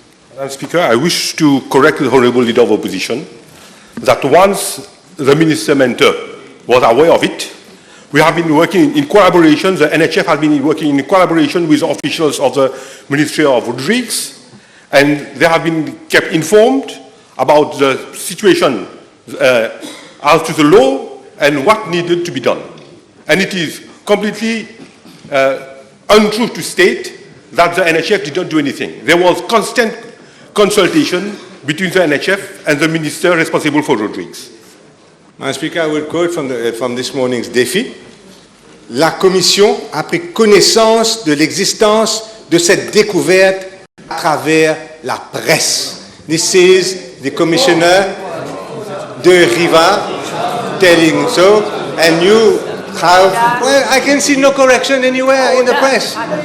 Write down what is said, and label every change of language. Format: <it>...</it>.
<en>Madam Speaker, I wish to correct the Honourable Leader of Opposition that once the Minister Mentor was aware of it, we have been working in collaboration, the NHF has been working in collaboration with officials of the Ministry of Rodrigues, and they have been kept informed about the situation as to the law and what needed to be done. And it is completely untrue to state that the NHF did not do anything. There was constant consultation between the NHF and the minister responsible for Rodrigues. Madam Speaker, I will quote from this morning's défi.</en> <fr>La Commission a pris connaissance de l'existence de cette découverte à travers la presse.</fr> <en>This is the Commissioner de Riva telling so, and you have, well, I can see no correction anywhere in the press.</en>